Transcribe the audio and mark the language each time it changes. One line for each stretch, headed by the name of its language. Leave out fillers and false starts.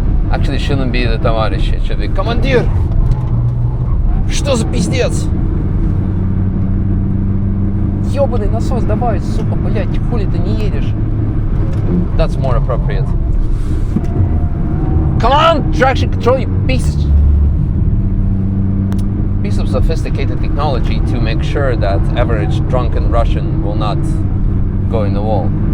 English: Actually, shouldn't be the товарищ. It should be командир.
Russian: Что за пиздец? Ёбаный насос, давай, сука, блядь, хули ты не едешь?
English: That's more appropriate. Come on, traction control, you piece of sophisticated technology to make sure that average drunken Russian will not go in the wall.